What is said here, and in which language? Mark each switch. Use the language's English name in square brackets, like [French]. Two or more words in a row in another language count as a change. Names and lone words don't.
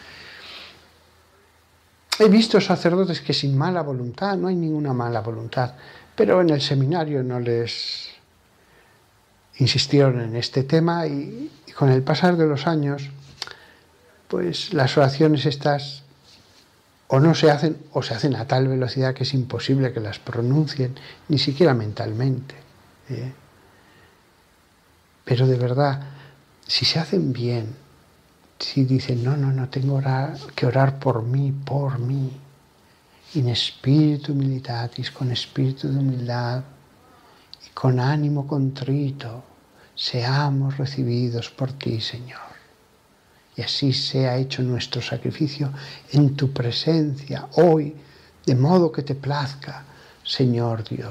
[Spanish] He visto sacerdotes que sin mala voluntad, no hay ninguna mala voluntad, pero en el seminario no les insistieron en este tema y con el pasar de los años, pues las oraciones estas o no se hacen o se hacen a tal velocidad que es imposible que las pronuncien, ni siquiera mentalmente. Pero de verdad, si se hacen bien, si dicen, no, tengo que orar por mí, [Latin] in spiritu humilitatis, [Spanish] con espíritu de humildad y con ánimo contrito, seamos recibidos por ti, Señor. Y así sea hecho nuestro sacrificio en tu presencia hoy, de modo que te plazca, Señor Dios.